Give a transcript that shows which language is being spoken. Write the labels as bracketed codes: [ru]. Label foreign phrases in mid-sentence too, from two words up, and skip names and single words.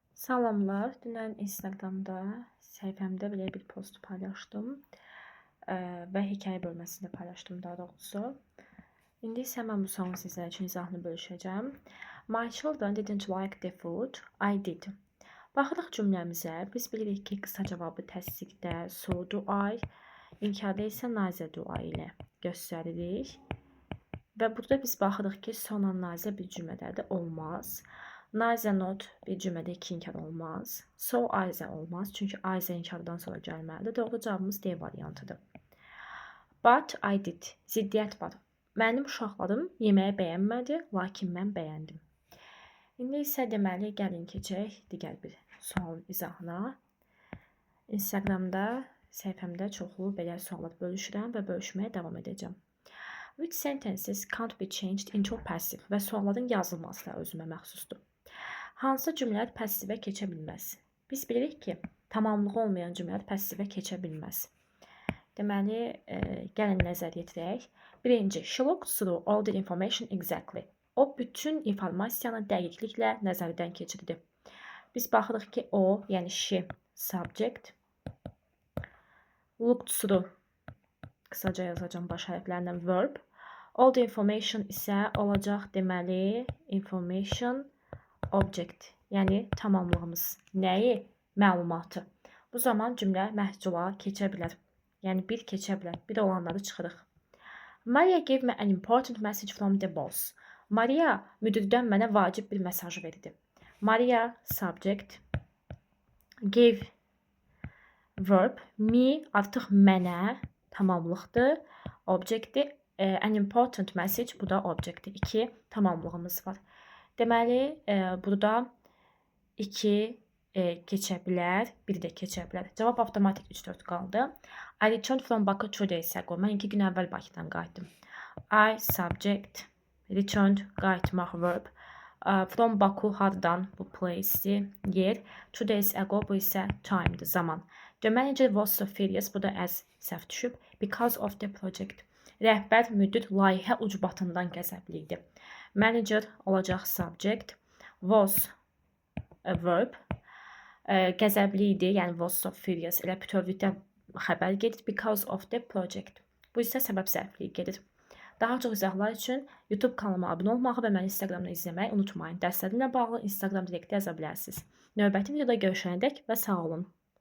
[az] Salamlar. Dünən Instagramda səhifəmdə belə bir post paylaşdım və hekayə bölməsində paylaşdım daha doğrusu. İndi isə mən bu sualın sizlər üçün izahını bölüşəcəm. [en] My children didn't like the food. I did. [az] Baxırıq cümləmizə. Biz bilirik ki, qısa cavabı təsdiqdə [en] so do I, [az] inkarda isə nazə [en] do I [az] ilə göstəririk. Və burada biz baxırıq ki, sona nazə bir cümlədə olmaz. [en] Neither not [az] bir cümlədə iki inkar olmaz. [en] So either [az] olmaz. Çünki either inkardan sonra gəlməlidir. Doğru cavabımız D variantıdır. [en] But I did. [az] Ziddiyyət var. Mənim uşaqlarım yeməyi bəyənmədi, lakin mən bəyəndim. İndi isə deməli gəlin keçək digər bir sualın izahına. Instagramda səhifəmdə çoxlu belə suallar bölüşürəm və bölüşməyə davam edəcəm. [en] Which sentences can't be changed into passive [az] və sualların yazılması da özümə məxsusdur. Hansı cümlələr passivə keçə bilməz? Biz bilirik ki, tamamlığı olmayan cümlələr passivə keçə bilməz. Deməli, gəlin nəzər yetirək. Birinci, [en] she looked through all the information exactly. [az] O, bütün informasiyanı dəqiqliklə nəzərdən keçirdi. Biz baxırıq ki, o, yəni she, subject, [en] looked through, [az] qısaca yazacağım baş hərflərlə verb. [en] All the information [az] isə olacaq deməli, information, object, yəni tamamlığımız. Nəyi? Məlumatı. Bu zaman cümlə məhcula keçə bilər. Yəni bir keçə bilər. Bir olanları çıxırıq. [en] Maria gave me an important message from the boss. [az] Maria müdürdən mənə vacib bir mesaj verdi. Maria subject, gave verb, me artıq mənə tamamlıqdır. Objectdir. [en] An important message, [az] bu da objectdir. 2 tamamlığımız var. Deməli, burada 2 keçə bilər, 1 də keçə bilər. Cavab avtomatik 3-4 qaldı. [en] I returned from Baku 2 days ago. [az] Mən 2 gün əvvəl Bakıdan qayıtdım. I subject, returned, qayıtmaq verb. [en] From Baku [az] hardan, bu place-dir, yer. [en] 2 days ago, [az] bu isə time-dir, zaman. [en] The manager was so furious, [az] bu da as səhv düşüb, [en] because of the project. [az] Rəhbər, müdür, layihə ucbatından qəzəbli idi. Manager olacaq subject, [en] was a verb, [az] qəzəbli idi, yəni [en] was so furious, [az] elə bütövlükdə xəbər gedir, [en] because of the project. [az] Bu isə səbəb zərfliyi gedir. Daha çox izahlar üçün YouTube kanalıma abunə olmağı və məni Instagramda izləməyi unutmayın. Dərslərimlə bağlı Instagram direktdə yaza bilərsiniz. Növbəti videoda görüşənədək və sağ olun.